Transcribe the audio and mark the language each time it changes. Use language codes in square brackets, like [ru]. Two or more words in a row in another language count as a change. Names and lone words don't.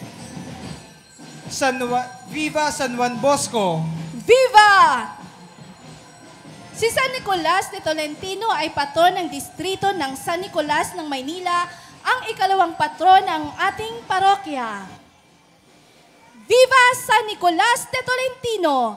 [es] Viva San Juan Bosco! Viva! [tl] Si San Nicolas de Tolentino ay patron ng distrito ng San Nicolas ng Maynila, ang ikalawang patron ng ating parokya. [es] Viva San Nicolas de Tolentino!